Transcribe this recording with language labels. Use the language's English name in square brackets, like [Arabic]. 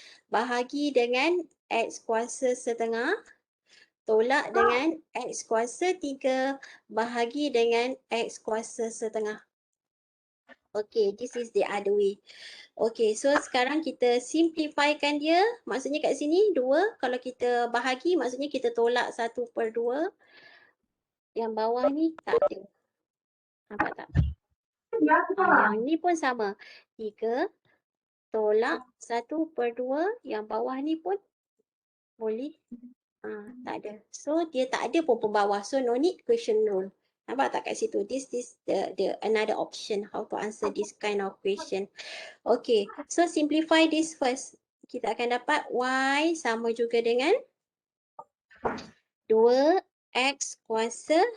[Malay] Bahagi dengan x kuasa setengah. Tolak dengan x kuasa 3. Bahagi dengan x kuasa setengah. [English] Okay, this is the other way. [Malay] Okay, so sekarang kita simplifykan dia. Maksudnya kat sini 2. Kalau kita bahagi, maksudnya kita tolak 1/2. Yang bawah ni tak ada. Nampak tak? Yang ni pun sama. 3 tolak 1/2. Yang bawah ni pun boleh. Tak ada. So, dia tak ada pun pembawah. [English] So, no need question rule. [Malay] Nampak tak kat situ? [English] This is the another option how to answer this kind of question. Okay, so simplify this first. [Malay] Kita akan dapat y sama juga dengan 2x kuasa.